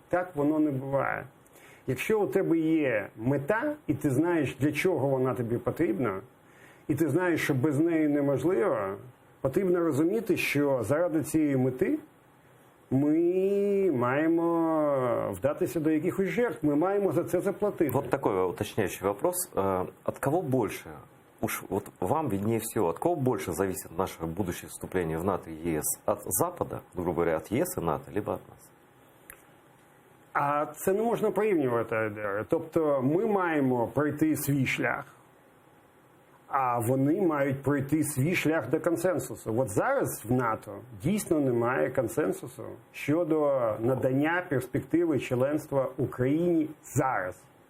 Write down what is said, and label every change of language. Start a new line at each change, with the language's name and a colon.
Ukrainian: Так воно не буває. Якщо у тебе є мета, і ти знаєш, для чого вона тобі потрібна, і ти знаєш, що без неї неможливо, потрібно розуміти, що заради цієї мети мы маємо вдатися до якихось жертв, мы маємо за це заплатити.
Russian: Вот такой уточняющий вопрос. От кого больше? Уж вот вам виднее всего, от кого больше зависит наше будущее вступление в НАТО и ЕС? От Запада, грубо говоря, от ЕС и НАТО, либо от нас?
Ukrainian: А це не можна порівнювати. Тобто ми маємо пройти свій шлях, а вони мають пройти свій шлях до консенсусу. От зараз в НАТО дійсно немає консенсусу щодо надання перспективи членства Україні зараз.